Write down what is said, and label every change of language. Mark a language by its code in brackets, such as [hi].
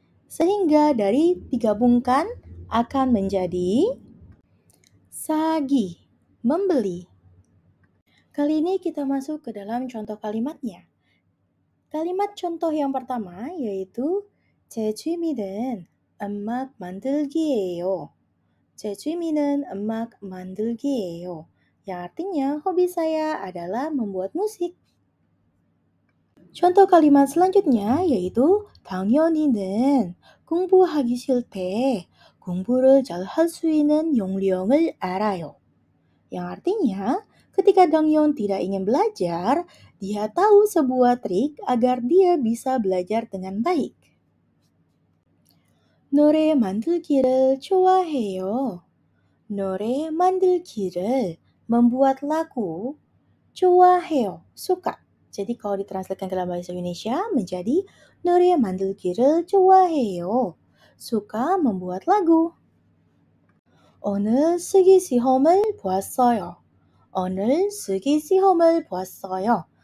[id] Sehingga dari digabungkan akan menjadi sagi, membeli. Kali ini kita masuk ke dalam contoh kalimatnya. Kalimat contoh yang pertama yaitu [ko] 제 취미는 음악 만들기예요. 제 취미는 음악 만들기예요. [id] Yang artinya hobi saya adalah membuat musik. Contoh kalimat selanjutnya yaitu [ko] 당연히는 공부하기 싫대 공부를 잘 할 수 있는 요령을 알아요. [id] Yang artinya ketika Dangyeon tidak ingin belajar, dia tahu sebuah trik agar dia bisa belajar dengan baik. [ko] 노래 만들기를 좋아해요. 노래 만들기를 [id] membuat lagu, [ko] 좋아해요, [id] suka. Jadi kalau ditranslatekan ke dalam bahasa Indonesia menjadi [ko] 노래 만들기를 좋아해요. [id] suka membuat lagu. [ko] 오늘 쓰기 시험을 보았어요. 오늘 쓰기 시험을 보았어요.